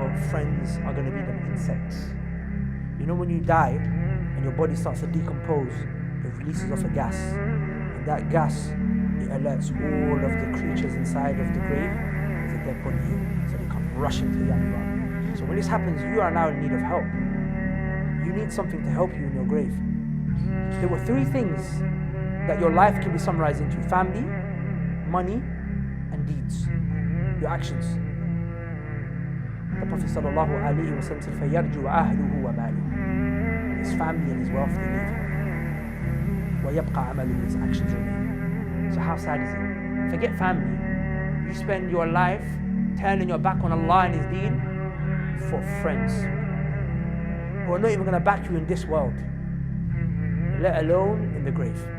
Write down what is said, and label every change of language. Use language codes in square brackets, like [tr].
[en] Friends are going to be them insects. You know when you die and your body starts to decompose, it releases off a gas, and that gas, it alerts all of the creatures inside of the grave there's a dead body here, so they come rushing to Yamira. So when this happens, you are now in need of help. You need something to help you in your grave. There were 3 things that your life can be summarized into: family, money, and deeds. Your actions. The Prophet ﷺ said, [ar] فَيَرْجُ أَهْلُهُ وَمَالُهُ. [en] His family and his wealth, they leave him. [ar] وَيَبْقَى عَمَلُهُ. [en] His actions remain. So how sad is it? Forget family. You spend your life turning your back on Allah and His deen for friends who are not even going to back you in this world, let alone in the grave.